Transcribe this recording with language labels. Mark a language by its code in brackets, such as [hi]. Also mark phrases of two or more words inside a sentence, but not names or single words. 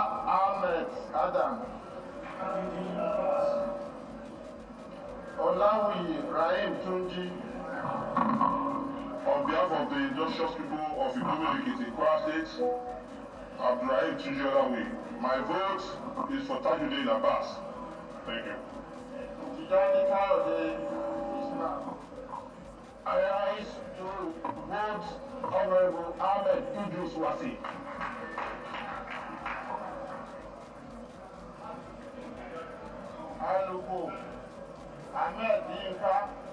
[en] Ahmed Adam. Olawi Rahim Tunji. On behalf of the industrious people of Igbomile Kwara State, Abdurrahim Tunji Olawi, my vote is for Tajuddin Abbas. Thank you. Tijani Kayode Ismail. I rise to vote Honorable Ahmed Idris Wasi. Aluko Ahmed Yinka.